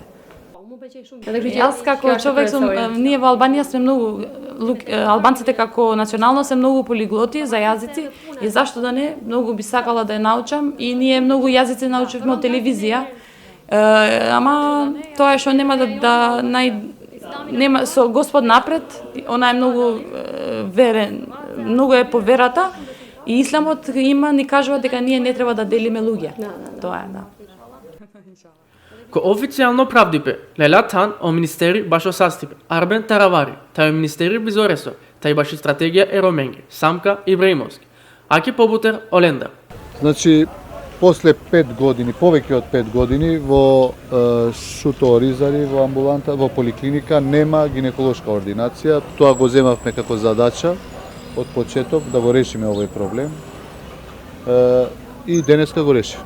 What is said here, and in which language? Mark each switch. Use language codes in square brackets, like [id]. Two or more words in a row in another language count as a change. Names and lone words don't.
[mk] Јас како човек сум, ние во Албанија сме многу, албанците како национално се многу полиглоти за јазици и зашто да не, многу би сакала да ја научам и ние многу јазици научивме од телевизија, ама тоа е што нема нема со Господ напред, она е многу верен, многу е по верата и исламот ни кажува дека ние не треба да делиме луѓе. Тоа е, да. [rom] Ко официјално правдипе, Лела Тан о министери башо састипе, Арбен Таравари, тај министери Бизоресо, тај баши стратегија Ероменги, Самка Ибраимовски, Аки Побутер Олендер. [mk] Значи, после 5 години, повеќе од 5 години, во Шуторизари, во амбуланта, во поликлиника, нема гинеколошка ординација. Тоа го земавме како задача од почеток да го решиме овој проблем. И денеска го решиме.